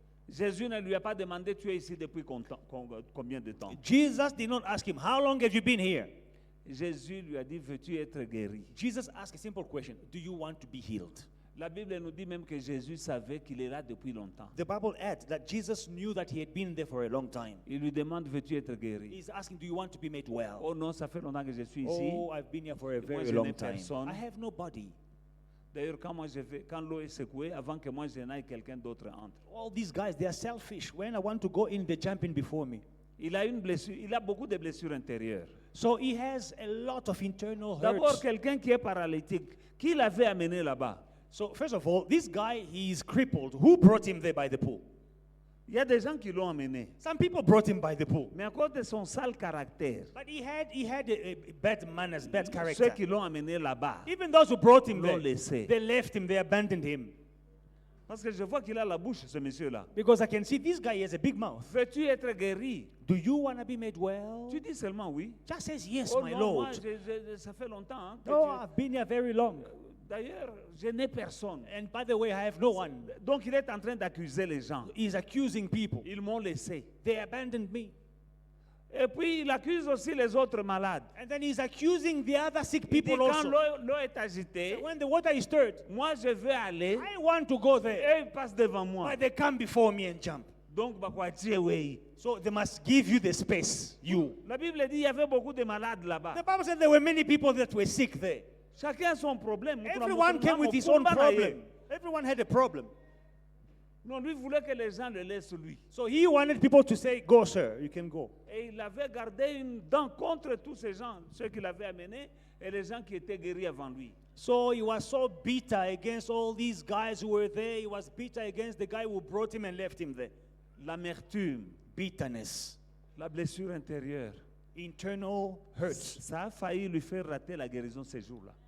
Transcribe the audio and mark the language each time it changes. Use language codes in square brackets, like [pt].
[fr] Jésus ne lui a pas demandé, tu es ici depuis combien de temps? [en] Jesus did not ask him, how long have you been here? [fr] Jésus lui a dit, veux-tu être guéri? [en] Jesus asked a simple question, do you want to be healed? [fr] La Bible nous dit même que Jésus savait qu'il est là depuis longtemps. [en] The Bible adds that Jesus knew that he had been there for a long time. [fr] Il lui demande, veux-tu être guéri? [en] He's asking, do you want to be made well? [fr] Oh non, ça fait longtemps que je suis ici. [en] Oh, I've been here for a [fr] Moi, [en] very [fr] je [en] long [fr] n'ai [en] time. [fr] personne. [en] I have nobody. [fr] D'ailleurs, quand l'eau est secouée, avant que moi je n'aille, quelqu'un d'autre entre. [en] All these guys, they are selfish. When I want to go in, they jump in before me. [fr] Il a une blessure, il a beaucoup de blessures intérieures. [en] So he has a lot of internal [fr] D'abord, [en] hurts. [fr] quelqu'un qui est paralytique, qui l'avait amené là-bas? [en] So first of all, this guy, he is crippled. Who brought him there by the pool? [fr] Il y a des gens qui l'ont amené. [en] Some people brought him by the pool. [fr] Mais à cause de son sale caractère, [en] But he had a bad manners, bad [fr] ceux [en] character. [fr] qui l'ont amené là-bas, [en] Even those who brought him [fr] l'ont [en] there, [fr] laissé. [en] they left him, they abandoned him. [fr] Parce que je vois qu'il a la bouche, ce monsieur-là. [en] Because I can see this guy has a big mouth. [fr] Veux-tu être guéri? [en] Do you want to be made well? [fr] Tu dis seulement oui. [en] Just says yes, [fr] Oh [en] my [fr] non, [en] Lord. [fr] moi, ça fait longtemps. Hein, que [en] Oh, I've been here very long. [fr] D'ailleurs, je n'ai personne. [en] And by the way, I have no one. [fr] Donc il est en train d'accuser les gens. [en] He's accusing people. [fr] Ils m'ont laissé. [en] They abandoned me. [fr] Et puis il accuse aussi les autres malades. [en] And then he's accusing the other sick [fr] Il dit, [en] people [fr] quand [en] also. [fr] l'eau est agitée, [en] When the water is stirred, [fr] moi je veux aller [en] I want to go there. [fr] et ils passent devant moi. [en] But they come before me and jump. [fr] Donc, bakwatie wey. [en] So they must give you the space. You. [fr] La Bible dit il y avait beaucoup de malades là-bas. [en] The Bible said there were many people that were sick there. [fr] Chacun a son problème. [en] Everyone came with his own problem. Everyone had a problem. [fr] Non, lui voulait que les gens le laissent lui. [en] So he wanted people to say, go, sir, you can go. [fr] Et il avait gardé une dent contre tous ces gens, ceux qu'il avait amenés et les gens qui étaient guéris avant lui. [en] So he was so bitter against all these guys who were there. He was bitter against the guy who brought him and left him there. [fr] L'amertume, [en] Bitterness, [fr] la blessure intérieure, [en] internal hurts. [fr] ça a failli lui faire rater la guérison ces jours-là.